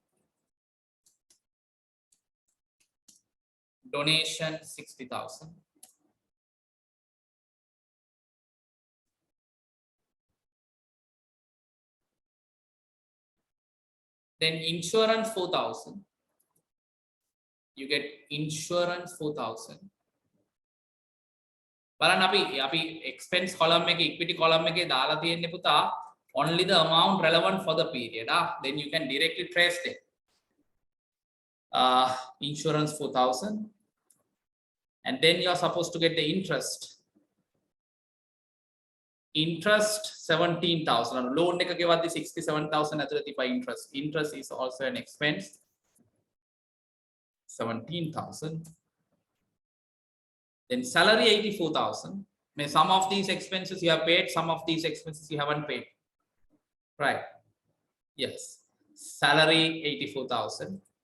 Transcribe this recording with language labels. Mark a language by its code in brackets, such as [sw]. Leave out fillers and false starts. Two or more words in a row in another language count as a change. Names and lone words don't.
[en] Donation 60,000. Then insurance 4,000. You get insurance 4,000. [si] බලන්න අපි [en] expense column එකේ equity column එකේ [si] දාලා තියෙන්නේ පුතා [en] only the amount relevant for the period. Then you can directly trace it. Insurance 4,000. And then you are supposed to get the interest. Interest 17,000. [si] Loan එක ගෙවද්දි 67,000 ඇතුළත තිබා interest. [en] Interest is also an expense. 17,000. Then salary 84,000. Some of these expenses you have paid, some of these expenses you haven't paid. Right? Yes. Salary 84,000.